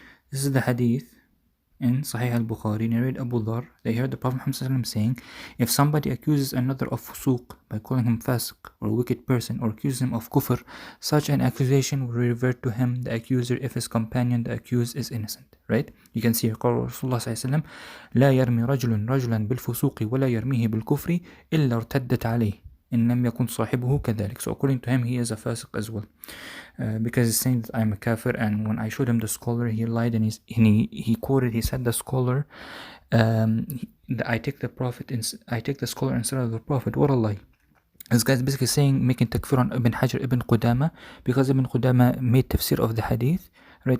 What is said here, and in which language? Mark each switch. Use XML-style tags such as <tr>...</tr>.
<en>This is the hadith in Sahih al-Bukhari, narrated Abu Dhar. They heard the Prophet Muhammad saying, "If somebody accuses another of fusuq by calling him fasiq or a wicked person, or accuses him of kufr, such an accusation will revert to him, the accuser, if his companion, the accused, is innocent." Right? You can see here,</en> <ar>قال رسول الله صلى الله عليه وسلم: "لا يرمي رجل رجلا بالفسوق ولا يرميه بالكفر إلا ارتدت عليه إن لم يكن صاحبه كذلك."</ar> <en>So according to him, he is a fasiq as well. Because he's saying that I'm a kafir, and when I showed him the scholar, he lied, and he quoted. He said the scholar, I take the scholar instead of the Prophet. What a lie! This guy's basically making takfir on Ibn Hajar, Ibn Qudama, because Ibn Qudama made tafsir of the hadith, right?</en>